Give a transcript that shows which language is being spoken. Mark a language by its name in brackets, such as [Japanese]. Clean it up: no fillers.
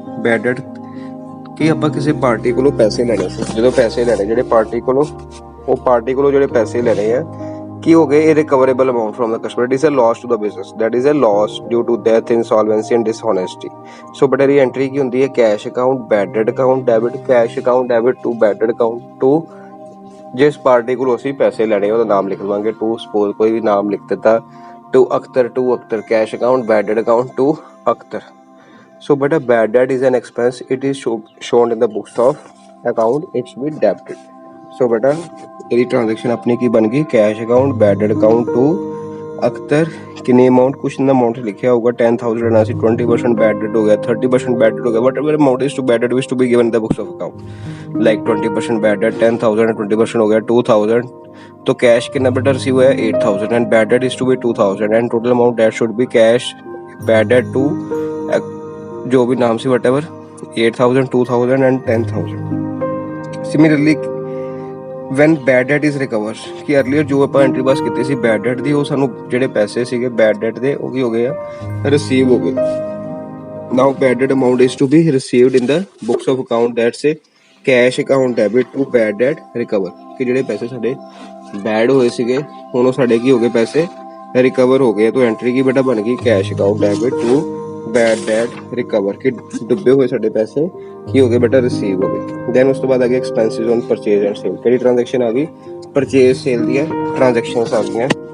[Punjabi] Bed that ਕਿ ਆਪਾਂ ਕਿਸੇ ਪਾਰਟੀ ਕੋਲੋਂ ਪੈਸੇ ਲੈਣੇ ਸੀ, ਜਦੋਂ ਪੈਸੇ ਲੈਣੇ ਜਿਹੜੇ ਪਾਰਟੀ ਕੋਲੋਂ, ਉਹ ਪਾਰਟੀ ਕੋਲੋਂ ਜਿਹੜੇ ਪੈਸੇ ਲੈਣੇ ਆ ਕੀ ਹੋ ਗਏ, ਇਹ [English] Recoverable amount from the customer. It is a loss to the business, that is a loss due to death, insolvency and dishonesty. [Punjabi] So but ਇਹਦੀ ਐਂਟਰੀ ਕੀ ਹੁੰਦੀ ਹੈ, cash account bed that account debit, cash account debit to bed that account to ਜਿਸ party ਕੋਲੋਂ ਅਸੀਂ ਪੈਸੇ ਲੈਣੇ ਉਹਦਾ ਨਾਮ ਲਿਖ ਲਵਾਂਗੇ। ਟੂ ਸਪੋਜ਼ ਕੋਈ ਵੀ ਨਾਮ ਲਿਖ ਦਿੱਤਾ, to Akhtar, to Akhtar, cash account bed that account to Akhtar. [English] So but a bad debt is an expense, it is shown in the books of account, it should be debited। [Punjabi] So beta ਇਹਦੀ transaction ਆਪਣੀ ਕੀ ਬਣ ਗਈ, cash account bed that account to Akhtar. ਕਿੰਨੀ amount, ਕੁਛ ਨਾ amount ਲਿਖਿਆ ਹੋਊਗਾ 10,000 ਲੈਣਾ ਸੀ, 20% ਬੈਡ ਡੈਟ ਹੋ ਗਿਆ, 30% ਬੈਡ ਡੈਟ ਹੋ ਗਿਆ, [English] whatever amount is to bad debt is to be given in the books of account, like 20% bad debt 10,000 and 20% [Punjabi] ਹੋ ਗਿਆ 2,000। [Hindi] तो कैश कितना बेटा रिसीव हुआ 8,000 [English] and bad debt is to be 2,000 and total amount that should be cash bad debt to [Hindi] जो भी नाम से whatever 8,000, 2,000 and 10,000। [English] Similarly when bad debt is recovered [Punjabi] ਕਿ earlier ਜੋ ਆਪਾਂ ਐਂਟਰੀ ਪਾਸ ਕੀਤੀ ਸੀ bad debt ਦੀ, ਉਹ ਸਾਨੂੰ ਜਿਹੜੇ ਪੈਸੇ ਸੀਗੇ bad debt ਦੇ ਉਹ ਕੀ ਹੋ ਗਏ ਆ, ਰਿਸੀਵ ਹੋ ਗਏ। [English] Now bad debt amount is to be received in the books of account, that's a cash account debit to bad debt recover। [Punjabi] ਕਿ ਜਿਹੜੇ ਪੈਸੇ ਸਾਡੇ ਬੈਡ ਹੋਏ ਸੀਗੇ, ਹੁਣ ਉਹ ਸਾਡੇ ਕੀ ਹੋ ਗਏ, ਪੈਸੇ ਰਿਕਵਰ ਹੋ ਗਏ। ਤਾਂ ਐਂਟਰੀ ਕੀ ਬੇਟਾ ਬਣ ਗਈ, cash account debit to bed that recover, ਕਿ ਡੁੱਬੇ ਹੋਏ ਸਾਡੇ ਪੈਸੇ ਕੀ ਹੋ ਗਏ ਬੇਟਾ, ਰਿਸੀਵ ਹੋ ਗਏ। ਦੈਨ ਉਸ ਤੋਂ ਬਾਅਦ ਆ ਗਿਆ expenses on purchase and sale. ਕਿਹੜੀ ਟ੍ਰਾਂਜੈਕਸ਼ਨ ਆ ਗਈ, ਪਰਚੇਜ਼ ਸੇਲ ਦੀਆਂ ਟ੍ਰਾਂਜੈਕਸ਼ਨਸ ਆ ਗਈਆਂ।